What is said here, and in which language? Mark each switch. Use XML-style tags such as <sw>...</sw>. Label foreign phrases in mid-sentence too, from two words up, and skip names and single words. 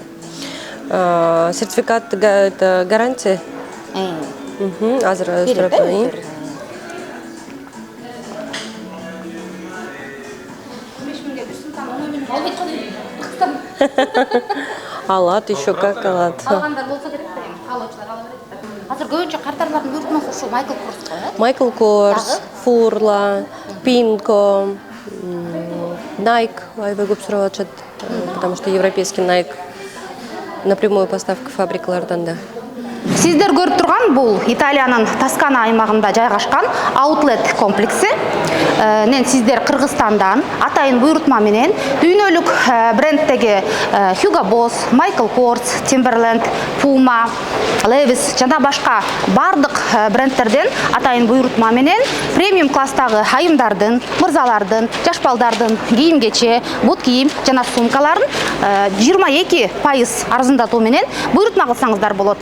<ru>Сертификат это гарантия.</ru> <ky>Азыр өстүрөт. Алат,</ky> <ru>еще как алат.</ru> <ky>Алгандар болсо керек да, алуучулар ала берет да. Азыр көбүнчө картарлардын буйрутмасы ушу Майкл Корс го, э? Майкл Корс, Фурла, Пинко, Nike аябай көп сурап атышат,</ky> <ru>потому что европейский Nike напрямую поставка</ru> <ky>фабрикалардан да. Сиздер көрүп турган бул Италиянын Тоскана аймагында жайгашкан аутлет комплекси. Сиздер Кыргызстандан атайын буйрутма менен дүйнөлүк брендтеги Hugo Boss, Michael Kors, Timberland, Puma, Levi's жана башка бардык брендтерден атайын буйрутма менен премиум класстагы айымдардын, мырзалардын, жаш балдардын кийим-кече, бут кийим жана сумкаларын 22% арзандатуу менен буйрутма кылсаңыздар болот.</ky>